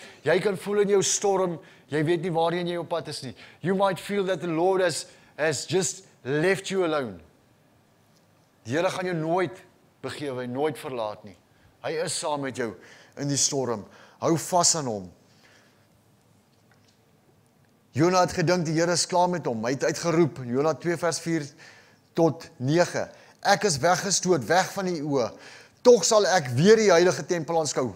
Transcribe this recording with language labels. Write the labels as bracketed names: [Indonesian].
[Afrikaans] Jy kan voel in jou storm, jy weet nie waarheen jy op pad is nie. [English] You might feel that the Lord has just left you alone. [Afrikaans] Die Here gaan jou nooit begewe, nooit verlaat nie. Hy is saam met jou in die storm. Hou vas aan hom. Jona het gedink die Here is klaar met hom. Hy het uitgeroep, Jona 2 vers 4 tot 9. Ek is weggestoot, weg van die oë. Tog sal ek weer die heilige tempel aanskou.